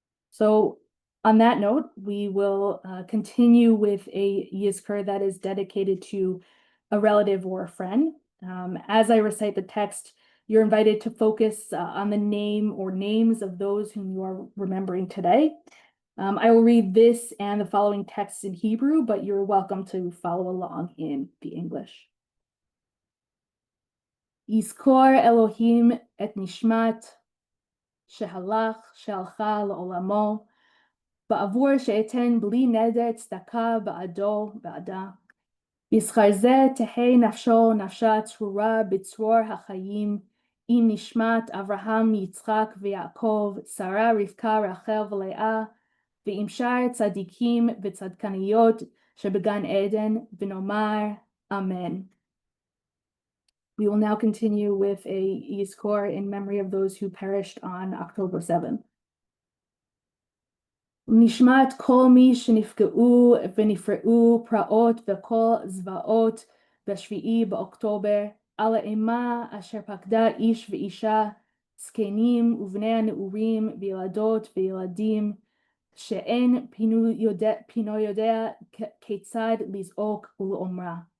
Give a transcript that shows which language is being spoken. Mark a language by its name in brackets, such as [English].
[English] So on that note, we will continue with a Yizkor that is dedicated to a relative or a friend. As I recite the text, you're invited to focus on the name or names of those whom you are remembering today. I will read this and the following texts in Hebrew, but you're welcome to follow along in the English. [Hebrew] Yizkor Elohim et nishmat שהלכה לעולמו, בעבור שאתן בלי נדר צדקה בעדה. בשכר זה תהא נפשו נפשה צרורה בצרור החיים, עם נשמת אברהם, יצחק ויעקב, שרה, רבקה, רחל ולאה, ועם שאר צדיקים וצדקניות שבגן עדן, ונאמר אמן. [English] We will now continue with a Yizkor in memory of those who perished on October 7th. [Hebrew] נשמת כל מי שנפגעו ונפרעו פרעות וכל זוועות בשביעי באוקטובר, על האימה אשר פקדה איש ואישה, זקנים ובני הנעורים וילדות וילדים, שאין פינו יודע כיצד לזעוק ולאומרה.